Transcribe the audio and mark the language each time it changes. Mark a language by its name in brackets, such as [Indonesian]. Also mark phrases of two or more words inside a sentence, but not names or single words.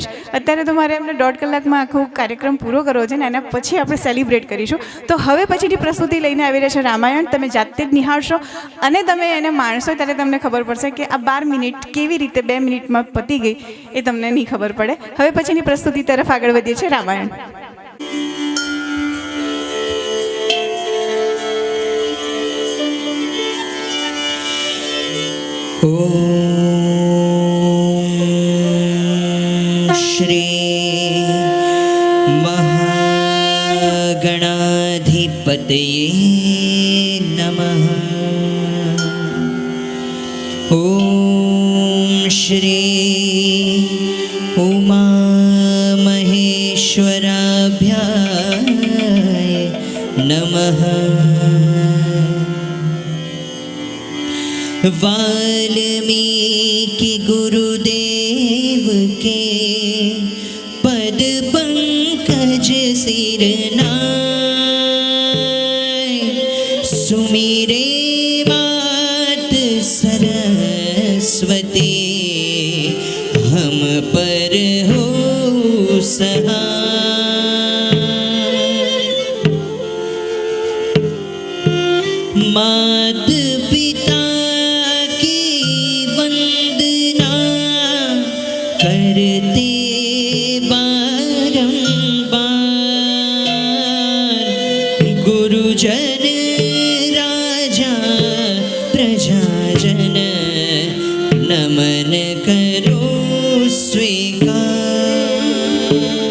[Gujarati] અત્યારે તો મારે એમને 1.5 કલાકમાં આખો કાર્યક્રમ પૂરો કરવો છે ને એના પછી આપણે સેલિબ્રેટ કરીશું. તો હવે પછીની પ્રસ્તુતિ લઈને આવી રહ્યા છે રામાયણ. તમે જાતે જ નિહાળશો અને તમે એને માણશો ત્યારે તમને ખબર પડશે કે આ 12 મિનિટ કેવી રીતે 2 મિનિટમાં પતી ગઈ એ તમને નહીં ખબર પડે. હવે પછીની પ્રસ્તુતિ તરફ આગળ વધીએ છીએ રામાયણ. [Sanskrit] ॐ श्री महागणाधिपतये नमः. ॐ श्री उमामहेश्वराभ्याय नमः। [Hindi] वाल्मीकि गुरुदेव के पद पंकज सिरनाय, सुमिरे मात सरस्वती हम पर हो सहाय। मात पिता की वंदना करते बारंबार, गुरुजन राजा प्रजाजन नमन करो स्वीकार।